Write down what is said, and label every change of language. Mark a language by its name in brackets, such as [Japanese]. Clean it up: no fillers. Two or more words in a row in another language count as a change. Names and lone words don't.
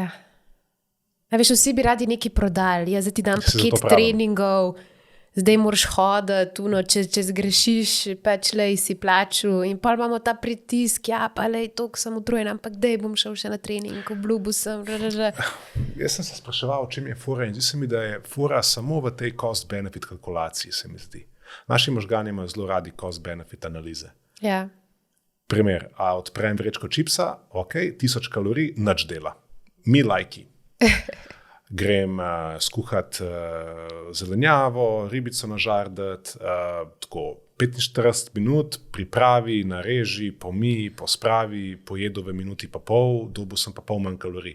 [Slovenian] A veš, vsi bi radi nekaj prodali, zdaj ti dam paket treningov, zdaj moraš hoditi, če zgrešiš, pač lej si plačil in pa imamo ta pritisk, ja, pa lej, toliko sem utrujen, ampak dej bom šel še na trening, obljubil sem. Jaz sem se spraševal, o čem je fora in zdi se mi, da je fora samo v tej cost-benefit kalkulaciji, se mi zdi. Naši možgani imajo zelo radi cost-benefit analize. Ja. Primer, a odprem vrečko čipsa, ok, 1000 kalorij, nič dela. Mi lajki. Grem skuhati zelenjavo, ribico nažardati, tako 45 minut, pripravi, nareži, pomiji, pospravi, pojedu v minuti pa pol, dobil sem pa pol manj kalorij.